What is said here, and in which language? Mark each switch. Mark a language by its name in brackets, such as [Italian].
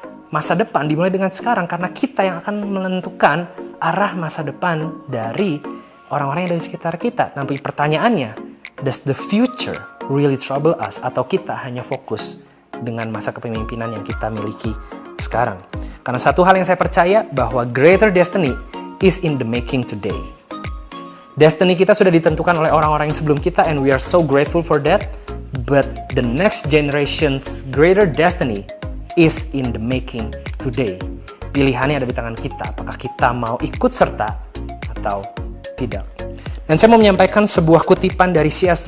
[Indonesian] Masa depan dimulai dengan sekarang, karena kita yang akan menentukan arah masa depan dari orang-orang yang ada di sekitar kita. Tapi pertanyaannya, [English] does the future really trouble us? [Indonesian] Atau kita hanya fokus dengan masa kepemimpinan yang kita miliki sekarang? Karena satu hal yang saya percaya, bahwa [English] greater destiny is in the making today. [Indonesian] Destiny kita sudah ditentukan oleh orang-orang yang sebelum kita, [English] and we are so grateful for that. But the next generation's greater destiny is in the making today. [Indonesian] Pilihannya ada di tangan kita, apakah kita mau ikut serta atau tidak. Dan saya mau menyampaikan sebuah kutipan dari C.S.